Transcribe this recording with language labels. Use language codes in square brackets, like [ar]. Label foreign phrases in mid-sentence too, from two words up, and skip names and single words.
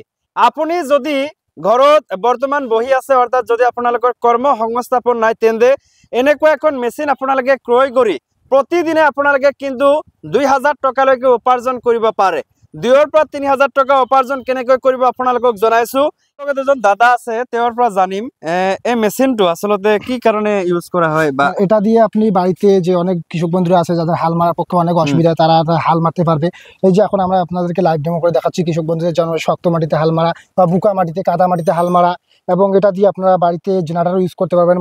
[as] আপুনি যদি ঘৰত বৰ্তমান বহি আছে অৰ্থাৎ যদি আপোনালোকৰ কৰ্ম সংস্থাপন নাই তেন্তে এনেকুৱা এখন মেচিন আপোনালোকে ক্ৰয় কৰি প্ৰতিদিনে আপোনালোকে কিন্তু 2000 টকালৈকে উপাৰ্জন কৰিব পাৰে। 2 পৰা 3 হাজাৰ টকা উপাৰ্জন কেনেকৈ কৰিব আপোনালোকক জনাইছো। এজন দাদা আছে তেওঁৰ পৰা জানিম এই মেচিনটো [bn] আসলে কি কারণে ইউজ করা হয় বা এটা দিয়ে আপনি বাড়িতে যে অনেক কৃষক বন্ধুরা আছে যাদের হাল মারার পক্ষে অনেক অসুবিধা তারা হাল মারতে পারবে। এই যে এখন আমরা আপনাদেরকে [en] live demo [bn] করে দেখাচ্ছি কৃষক বন্ধুদের জন্য শক্ত মাটিতে হাল মারা বা বুকা মাটিতে কাদা মাটিতে হাল মারা, এবং এটা দিয়ে আপনারা বাড়িতে জেনারেটর ইউজ করতে পারবেন।